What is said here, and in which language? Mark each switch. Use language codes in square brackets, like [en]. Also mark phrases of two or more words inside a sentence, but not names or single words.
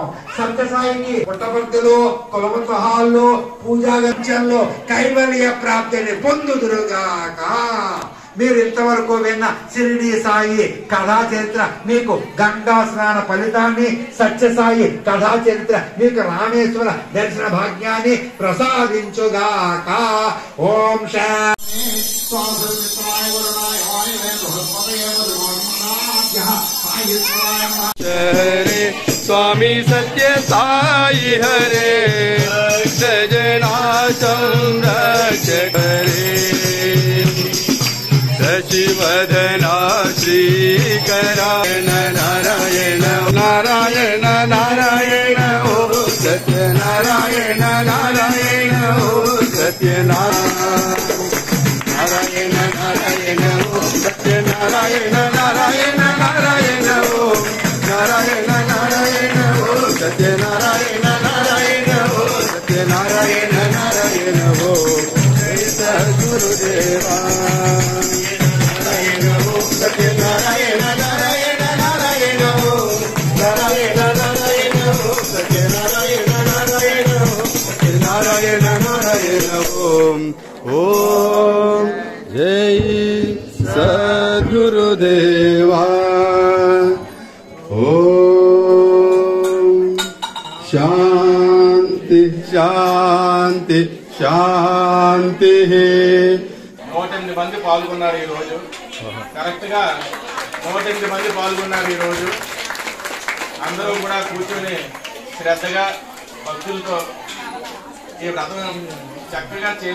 [te] సత్యసాయికి పుట్టపర్తిలో, కులవత్వహాల్లో, పూజా గంచంలో కైవల్య ప్రాప్తిని పొందుదురుగాక. మీరు ఇంతవరకు విన్న షిరిడి సాయి కథా చరిత్ర మీకు గంగా స్నాన ఫలితాన్ని, సత్యసాయి కథా చరిత్ర మీకు రామేశ్వర దర్శన భాగ్యాన్ని ప్రసాదించుగాక. ఓం శాంతి. [sa] हरे स्वामी सत्य साई हरे सजनाशं रक्ष हरे शशिवदना श्रीकरा नारायण नारायण नारायण ओ सत्यनारायण नारायण ओ सत्यनारायण नारायण ओ सत्यनारायण नारायण नारायण ओ नारायण नारायण ओ सत्यनारायण नारायण ओ सत्यनारायण नारायण ओ जय सद्गुरुदेवा नारायण ओ सत्यनारायण नारायण नारायण ओ नारायण नारायण ओ सत्यनारायण नारायण ओ सत्यनारायण नारायण ओम ओम जय सद्गुरुदेवा ओम शांति शांति శాంతి. [te] 108 మంది పాల్గొన్నారు ఈ రోజు. కరెక్ట్ గా 108 మంది పాల్గొన్నారు ఈ రోజు. అందరూ కూడా కూర్చొని శ్రద్ధగా భక్తులతో ఈ వ్రతం చక్కగా చేసుకున్నారు.